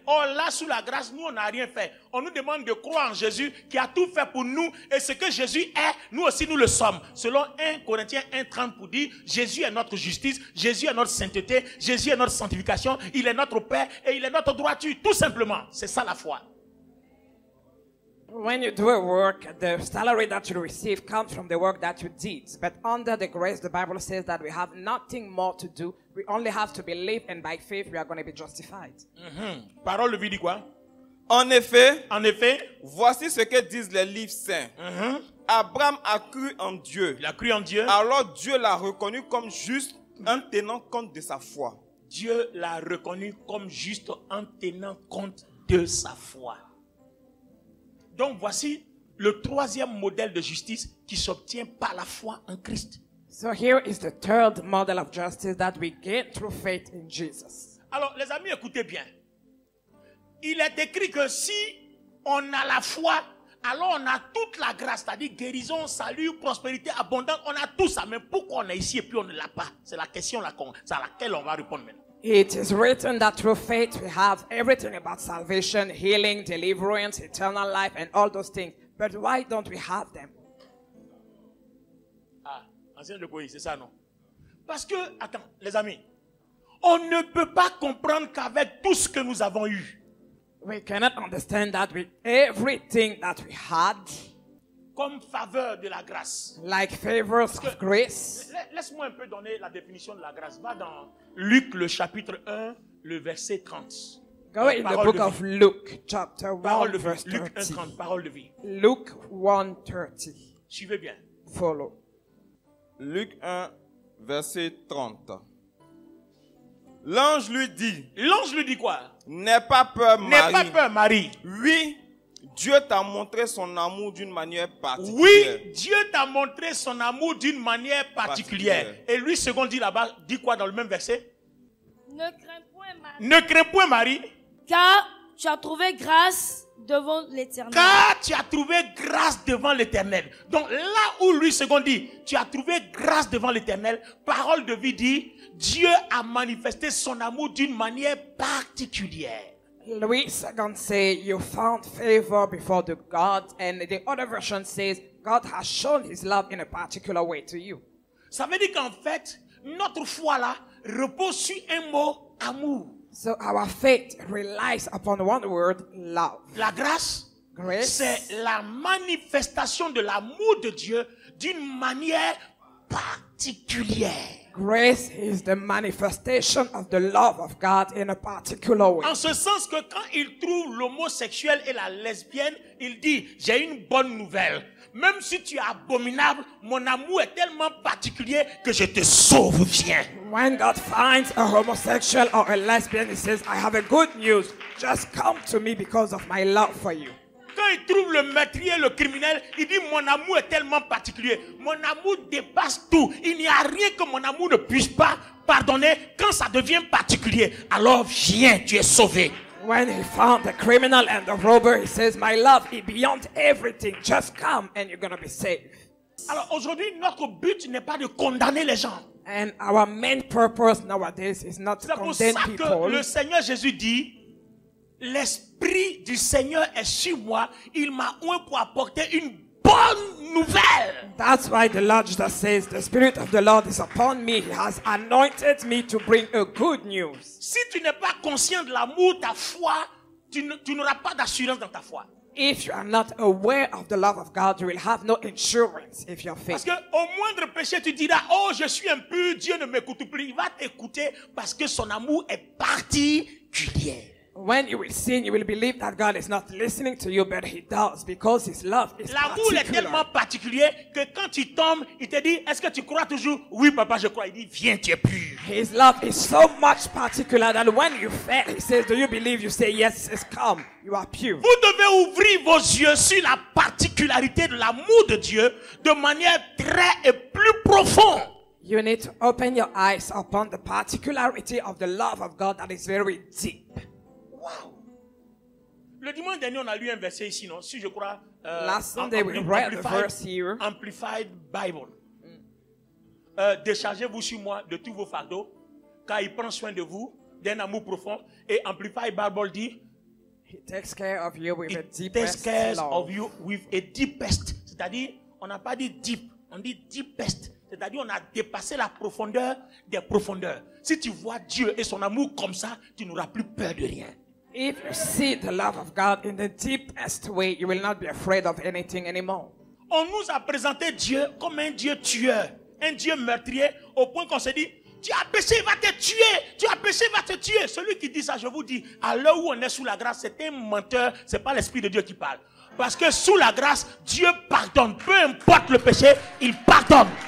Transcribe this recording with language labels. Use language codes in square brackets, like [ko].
[fr] Or là, sous la grâce, nous on n'a rien fait. On nous demande de croire en Jésus qui a tout fait pour nous. Et ce que Jésus est, nous aussi nous le sommes. Selon 1 Corinthiens 1:30 pour dire, Jésus est notre justice, Jésus est notre sainteté, Jésus est notre sanctification, il est notre Père et il est notre droiture. Tout simplement, c'est ça la foi. [en] When you do a work, the salary that you receive comes from the work that you did. But under the grace, the Bible says that we have nothing more to do. We only have to believe, and by faith we are going to be justified. [fr] Parole de vie dit quoi? En effet, Voici ce que disent les livres saints. Abraham a cru en Dieu. il a cru en Dieu. Alors Dieu l'a reconnu comme juste en tenant compte de sa foi. Dieu l'a reconnu comme juste en tenant compte de sa foi. Donc voici le 3e modèle de justice qui s'obtient par la foi en Christ. [en] So here is the 3rd model of justice that we get through faith in Jesus. [fr] Alors les amis, écoutez bien. Il est écrit que si on a la foi, alors on a toute la grâce, c'est-à-dire guérison, salut, prospérité, abondance. On a tout ça, mais pourquoi on est ici et puis on ne l'a pas? C'est la question à laquelle on va répondre maintenant. [en] It is written that through faith we have everything about salvation, healing, deliverance, eternal life, and all those things. But why don't we have them? [fr] Ah, ancien de Goï, c'est ça, non? Parce que, attends, les amis, on ne peut pas comprendre qu'avec tout ce que nous avons eu, [en] We cannot understand that with everything that we had, [fr] comme faveur de la grâce. [en] like favors of grace. [fr] Laisse-moi un peu donner la définition de la grâce. Va dans Luc le chapitre 1, le verset 30. [en] Go in the book of Luke, chapter 1, verse [fr] Luc 30. 1:30, parole de vie. [en] Luke 1:30. [fr] Suivez bien. [en] Follow. [fr] Luc 1, verset 30. L'ange lui dit, L'ange lui dit quoi? n'aie pas peur, N'aie pas Marie. peur, Marie. Oui, Dieu t'a montré son amour d'une manière particulière. Oui, Dieu t'a montré son amour d'une manière particulière. Et lui, second dit là-bas, dit quoi dans le même verset? Ne crains point, Marie, Ne crains point, Marie, car tu as trouvé grâce devant l'Éternel. car tu as trouvé grâce devant l'Éternel. Donc là où lui, second dit, tu as trouvé grâce devant l'Éternel, parole de vie dit, Dieu a manifesté son amour d'une manière particulière. [en] Louis II say you found favor before the God, and the other version says God has shown his love in a particular way to you. [fr] Ça veut dire qu'en fait, notre foi là repose sur un mot amour. [en] So our faith relies upon one word, love. [fr] La grâce, [en] Grace, [fr] c'est la manifestation de l'amour de Dieu d'une manière particulière. [en] grace is the manifestation of the love of God in a particular way. [fr] En ce sens que quand il trouve l'homosexuel et la lesbienne, il dit, j'ai une bonne nouvelle. Même si tu es abominable, mon amour est tellement particulier que je te sauve, viens. [en] When God finds a homosexual or a lesbian, he says, I have a good news. Just come to me because of my love for you. [fr] Quand il trouve le meurtrier, le criminel, il dit, mon amour est tellement particulier. Mon amour dépasse tout. Il n'y a rien que mon amour ne puisse pas pardonner. Quand ça devient particulier, alors viens, tu es sauvé. [en] When he found the criminal and the robber, he says, my love is beyond everything. Just come and you're going to be saved. [fr] Alors aujourd'hui, notre but n'est pas de condamner les gens. [en] And our main purpose nowadays is not to [fr] C'est pour [en] condemn [fr] ça que [en] people. [fr] le Seigneur Jésus dit, l'Esprit du Seigneur est sur moi. Il m'a oint pour apporter une bonne nouvelle. [en] That's why the Lord Jesus says, the Spirit of the Lord is upon me. He has anointed me to bring a good news. [fr] Si tu n'es pas conscient de l'amour, ta foi, tu n'auras pas d'assurance dans ta foi. [en] If you are not aware of the love of God, you will have no insurance if you're [fr] Parce [en] faithful. [fr] que au moindre péché, tu diras, oh, je suis impur, Dieu ne m'écoute plus. Il va t'écouter parce que son amour est particulier. [en] When you will sin, you will believe that God is not listening to you, but He does because His love is [fr] L'amour est tellement [en] particular. [fr] particulier que quand tu tombes, il te dit, est-ce que tu crois toujours? Oui, papa, je crois. Il dit, viens, tu es pur. [en] His love is so much particular that when you fail, He says, do you believe? You say, yes, He says, come, you are pure. [fr] Vous devez ouvrir vos yeux sur la particularité de l'amour de Dieu de manière très et plus profonde. [en] You need to open your eyes upon the particularity of the love of God that is very deep. [fr] Wow. Le dimanche dernier, on a lu un verset ici, non? Si je crois. [en] Last Sunday we read the verse here. Amplified Bible. [fr] Déchargez-vous sur moi de tous vos fardeaux, car il prend soin de vous d'un amour profond. Et Amplified Bible dit, [en] He takes care of you with a it takes deepest care love. of you with a deepest. [fr] C'est-à-dire, on n'a pas dit deep, on dit deepest. C'est-à-dire, on a dépassé la profondeur des profondeurs. Si tu vois Dieu et son amour comme ça, tu n'auras plus peur de rien. [en] If you see the love of God in the deepest way, you will not be afraid of anything anymore. [fr] On nous a présenté Dieu comme un Dieu tueur, un Dieu meurtrier, au point qu'on se dit, tu as péché, il va te tuer, tu as péché, il va te tuer. Celui qui dit ça, je vous dis, à l'heure où on est sous la grâce, c'est un menteur, c'est pas l'Esprit de Dieu qui parle. Parce que sous la grâce, Dieu pardonne, peu importe le péché, il pardonne.